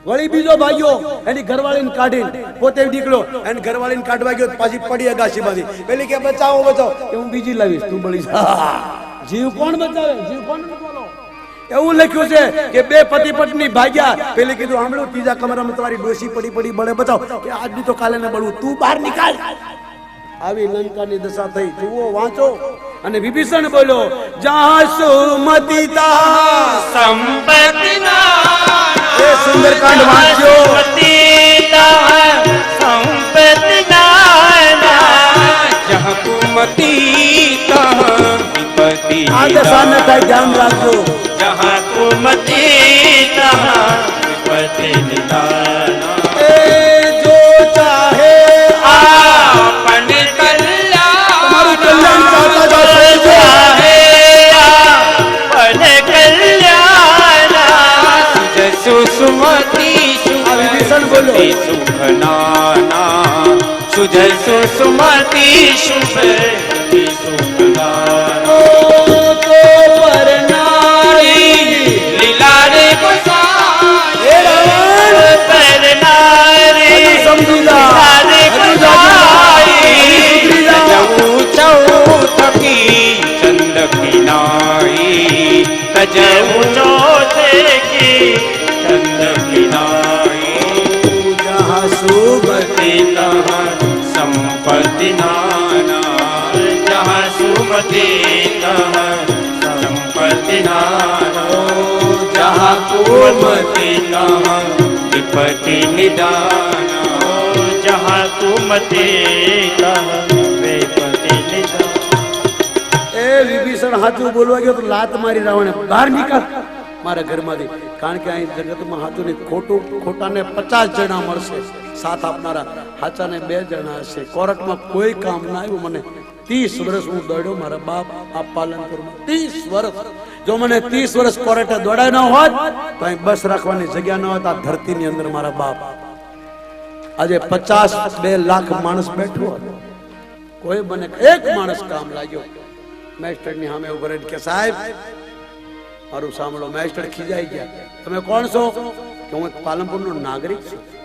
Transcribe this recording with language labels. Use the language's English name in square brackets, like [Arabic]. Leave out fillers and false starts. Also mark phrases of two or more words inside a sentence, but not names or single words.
[Gujarati] વળી બીજો ભાગ્યો એની ઘરવાળીને કાઢીને પોતે દીકરો એની ઘરવાળીને કાઢવા ગયો પાછી પડી અગાશીમાંથી પેલી કે બચાવો બચાવો કે હું બીજી લાવીશ તું બળી જા જીવ કોણ બચાવે જીવ કોણ બચાવો એવું લખ્યું છે કે બે પતિ પત્ની ભાગ્યા પેલી કીધું સાંભળો ત્રીજા કમરામાં તમારી ડોસી પડી પડી બળે બચાવો કે આજની તો કાલે ને બળવું તું બહાર નીકાળ આવી લંકાની દશા થઈ જુઓ વાંચો અને વિભીષણ બોલ્યો [Awadhi] जहाँ सुमति ता संपत्ति [Gujarati] એ સુંદરકાંડ વાંચ્યો [Awadhi] संपत्ति जहाँ कुमती तहाँ विपत्ति [Gujarati] આ દશા ન થાય ધ્યાન રાખજો [Awadhi] जहाँ कुमती तहाँ विपत्ति निदाना ए जो चाहे आपन कल्याण [Gujarati] તમારું કલ્યાણ ચાહતા જાઓ [Awadhi] चाहे आपन कल्याण सुजसु सुमति [Gujarati] આ વિભીષણ બોલ્યો [Awadhi] सुख नाना सुजसु सुमति शुभ सुख नाना [Gujarati] તો પરનારી [Awadhi] लीला रे गोसाई [Gujarati] એ રાવણ [Awadhi] परनारी [Gujarati] હજુ સમજી જા [Awadhi] लीला रे [Gujarati] હજુ જાજો [Awadhi] गोसाई [Gujarati] હજુ સુધરી જા [Awadhi] तजऊ चौथकी चंद की नाई तजऊ चौथे चंद की नाई जहाँ सुमति तहाँ संपत्ति नाना जहाँ सुमति तहाँ संपत्ति नाना जहाँ कुमति तहाँ विपत्ति निदाना जहाँ कुमति तहाँ विपत्ति निदाना [Gujarati] એ વિભીષણ સાચું બોલવા ગયો તો લાત મારી રાવણે બહાર નીકળ મારા ઘરમાંથી કારણ કે અહીં જગતમાં સાચું ને ખોટું ખોટાને 50 જણા મળશે સાથ આપનારા સાચાને 2 જણા હશે કોર્ટમાં કોઈ કામ ના આવ્યું મને 30 વર્ષ હું દોડ્યો મારા બાપ આ પાલનપુરમાં 30 વર્ષ જો મને 30 વર્ષ કોર્ટે દોડાય ન હોત તો અહીં બસ રાખવાની જગ્યા ન હોત આ ધરતીની અંદર મારા બાપ આજે 52 લાખ માણસ બેઠો હતો કોઈ મને એક માણસ કામ લાગ્યો મેસ્ટરની સામે ઉભો રહીને કે સાહેબ મારું સાંભળો મેસ્ટર ખીજાઈ ગયા તમે કોણ છો કે હું પાલનપુરનો નાગરિક છું